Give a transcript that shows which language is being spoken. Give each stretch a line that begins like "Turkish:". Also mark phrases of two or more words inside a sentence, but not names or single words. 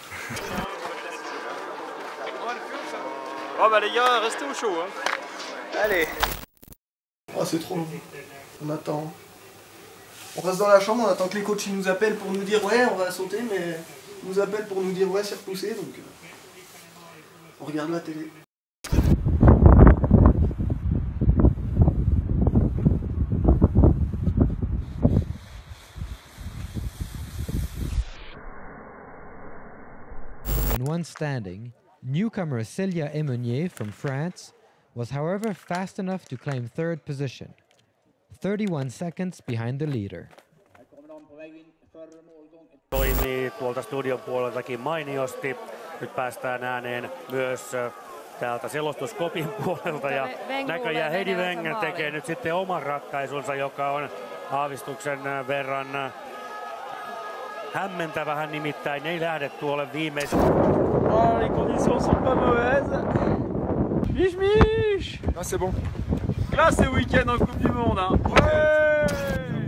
French: Oh bah les gars, restez au chaud. Hein. Allez. Oh, c'est trop long. On attend. On reste dans la chambre, on attend que les coachs ils nous appellent pour nous dire ouais, on va sauter, mais ils nous appellent pour nous dire ouais, c'est repoussé, donc on regarde la télé.
English: In one standing, newcomer Celia Emonier from France was however fast enough to claim 3rd position, 31 seconds behind the leader.
Finnish: Toimii tuolta studion puoleltakin mainiosti. Nyt päästään ääneen myös täältä selostuskopin puolelta ja näköjään Heidi Wenger tekee nyt sitten oman ratkaisunsa, joka on aavistuksen verran hämmentävä. Hän nimittäin ei lähde tuolle viimeisen.
French: Oh, les conditions sont pas mauvaises. Mich mich. Ah, c'est bon. Là, c'est week-end en Coupe du Monde. Hein. Ouais.